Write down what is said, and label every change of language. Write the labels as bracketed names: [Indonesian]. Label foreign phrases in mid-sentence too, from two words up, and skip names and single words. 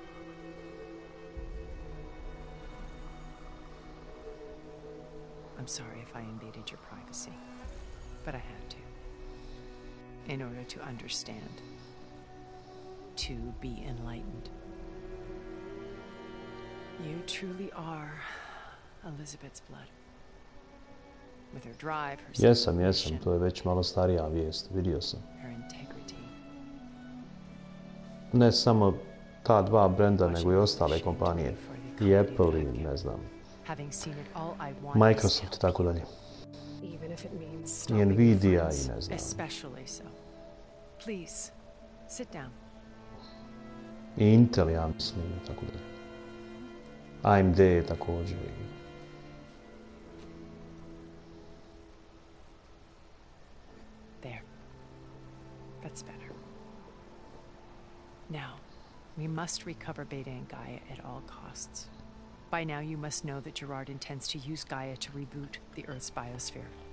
[English] I'm sorry if I invaded your privacy, but I had to. In order to understand. To be enlightened. You truly are Elizabeth's blood. With her drive, her [Croatian] Jesam, [English] self-ambition, [Croatian] to je već malo starija vijest, vidio sam. [English] her integrity. [Croatian] Ne samo ta dva brenda, nego i ostale kompanije. I Apple i ne znam, [English] Having seen it all, I want [Croatian] Microsoft i tako dalje. [English] even if it means [Croatian] I [English] stopping your [Croatian] Nvidia [English] friends. [Croatian] i ne znam. [English] especially so. Please, sit down. [Croatian] I Intel, ja mislim, i tako dalje. AMD također. [English] There. That's better. Now, we must recover Beta and Gaia at all costs. By now, you must know that Gerard intends to use Gaia to reboot the Earth's biosphere.